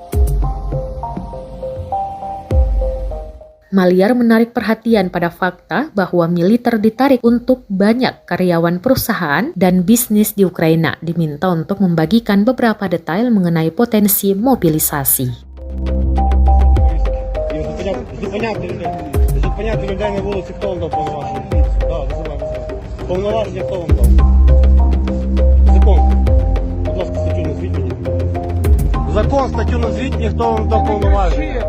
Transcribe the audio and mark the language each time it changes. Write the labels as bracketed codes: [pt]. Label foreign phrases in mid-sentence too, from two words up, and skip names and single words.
[id] Maliar menarik perhatian pada fakta bahwa militer ditarik untuk banyak karyawan perusahaan dan bisnis di Ukraina diminta untuk membagikan beberapa detail mengenai potensi mobilisasi. [uk] Зупиняти людей на вулиці, хто вам дав повноваження? Так, визивай. Повноваження хто вам дав? Закон. Будь ласка, статтю назвіть мені. Закон, статтю назвіть мені, хто вам дав повноваження.